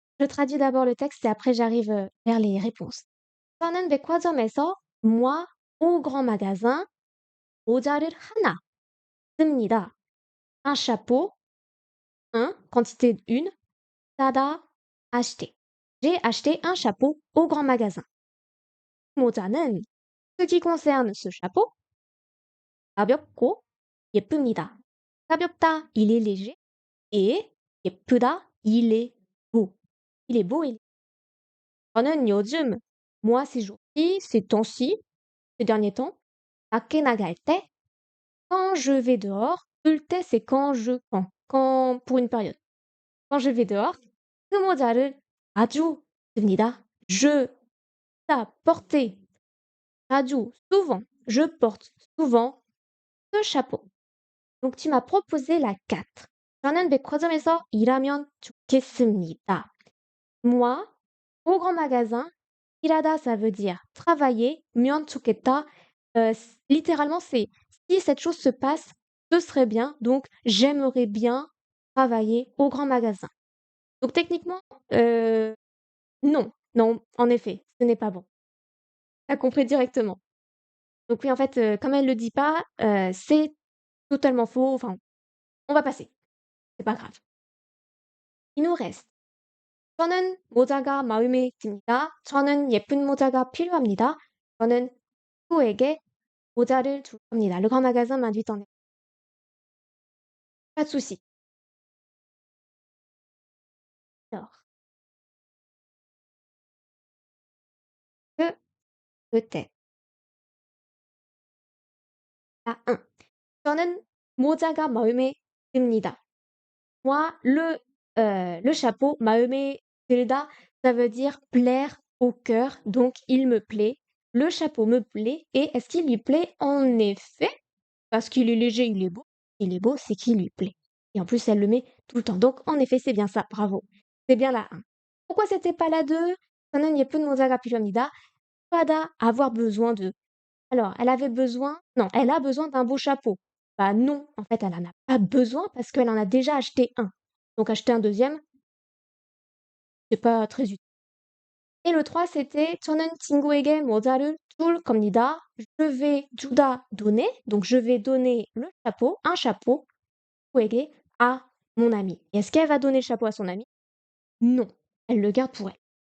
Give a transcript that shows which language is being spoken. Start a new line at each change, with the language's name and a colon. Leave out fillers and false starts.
French: Je traduis d'abord le texte et après j'arrive vers les réponses.
Korean: 저는 백화점에서
French: moi au grand magasin
Korean: 모자를 하나 씁니다.
French: Un chapeau, un, quantité une, 사다, acheter. J'ai acheté un chapeau au grand magasin.
Korean: 모자는,
French: ce qui concerne ce chapeau,
Korean: 가볍고 예쁩니다.
French: 가볍다, il est léger. Et 예쁘다, il est beau. Il est beau et
Korean: 저는 요즘,
French: moi ces jours-ci, ces temps-ci, ces derniers temps,
Korean: 밖에 나갈 때,
French: quand je vais dehors, 을 때 c'est quand, pour une période. Quand je vais dehors,
Korean: 그 모자를 자주 씁니다.
French: Je, ça, porter, 자주, souvent, je porte souvent ce chapeau. Donc tu m'as proposé la 4.
Korean: 저는 백화점에서 일하면 좋겠습니다.
French: Moi, au grand magasin, 일하다, ça veut dire travailler.
Korean: 면 좋겠다,
French: littéralement, c'est si cette chose se passe, ce serait bien. Donc, j'aimerais bien travailler au grand magasin. Donc, techniquement, non, non, en effet, ce n'est pas bon. T'as compris directement. Donc oui, en fait, comme elle le dit pas, c'est totalement faux. Enfin, on va passer. C'est pas grave. Il nous reste
Korean: 저는 모자가 마음에 듭니다. 저는 예쁜 모자가 필요합니다. 저는 친구에게 모자를 줄 겁니다.
French: Le grand magasin m'invite en pas de souci. Alors, que peut-être la 1.
Korean: 저는 모자가 마음에 듭니다.
French: Moi, le chapeau,
Korean: 마음에 들다,
French: ça veut dire plaire au cœur, donc il me plaît. Le chapeau me plaît, et est-ce qu'il lui plaît? En effet, parce qu'il est léger, il est beau, c'est qu'il lui plaît. Et en plus, elle le met tout le temps. Donc, en effet, c'est bien ça, bravo. C'est bien la 1. Pourquoi c'était pas la 2?
Korean: 저는 예쁜 모자가 필요합니다.
French: Pada, avoir besoin de. Alors, elle avait besoin, non, elle a besoin d'un beau chapeau. Bah non, en fait, elle en a pas besoin parce qu'elle en a déjà acheté un. Donc, acheter un deuxième, c'est pas très utile. Et le 3, c'était
Korean: 저는 친구에게 모자를 줄 겁니다.
French: Je vais 주다 donner, donc je vais donner le chapeau, un chapeau, 친구에게 à mon ami. Et est-ce qu'elle va donner le chapeau à son ami? Non, elle le garde pour elle.